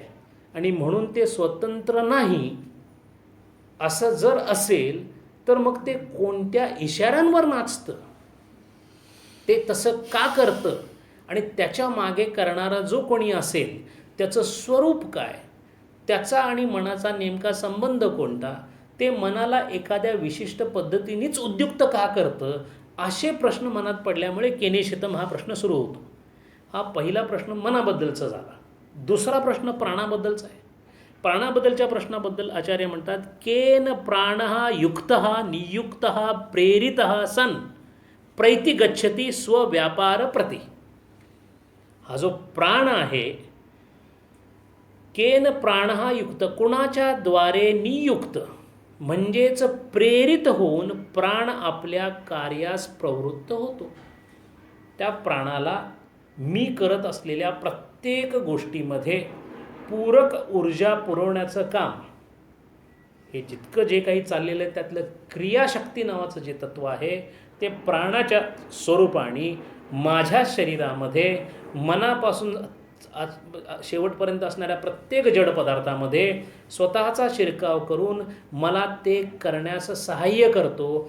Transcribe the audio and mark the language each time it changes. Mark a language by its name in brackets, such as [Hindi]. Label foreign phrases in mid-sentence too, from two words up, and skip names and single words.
[Marathi] आणि म्हणून ते स्वतंत्र नाही असं जर असेल तर मग ते कोणत्या इशाऱ्यांवर नाचतं, ते तसं का करतं, आणि त्याच्या मागे करणारा जो कोणी असेल त्याचं स्वरूप काय, त्याचा आणि मनाचा नेमका संबंध कोणता, ते मनाला एखाद्या विशिष्ट पद्धतीनेच उद्युक्त का करतं, असे प्रश्न मनात पडल्यामुळे केनेशितम हा प्रश्न सुरू होतो. हा पहिला प्रश्न मनाबद्दलचा झाला. दुसरा प्रश्न प्राणाबद्दलचा आहे. प्राणाबद्दलच्या प्रश्नाबद्दल आचार्य म्हणतात, [Sanskrit] केन प्राणः युक्तः नियुक्तः प्रेरितः सन प्रैति गच्छति स्वव्यापार प्रति. [Marathi] हा जो प्राण आहे, [Sanskrit] केन प्राणः युक्त, [Marathi] कुणाच्या द्वारे नियुक्त म्हणजेच प्रेरित होऊन प्राण आपल्या कार्यास प्रवृत्त होतो. त्या प्राणाला मी करत असलेल्या प्रत्येक गोष्टीमध्ये पूरक ऊर्जा पुरवण्याचं काम, हे जितकं जे काही चाललेलं आहे त्यातलं क्रियाशक्ती नावाचं जे तत्त्व आहे, ते प्राणाच्या स्वरूपाने माझ्या शरीरामध्ये मनापासून शेवटपर्यंत असणाऱ्या प्रत्येक जड पदार्थामध्ये स्वतःचा शिरकाव करून मला ते करण्यास सहाय्य करतो.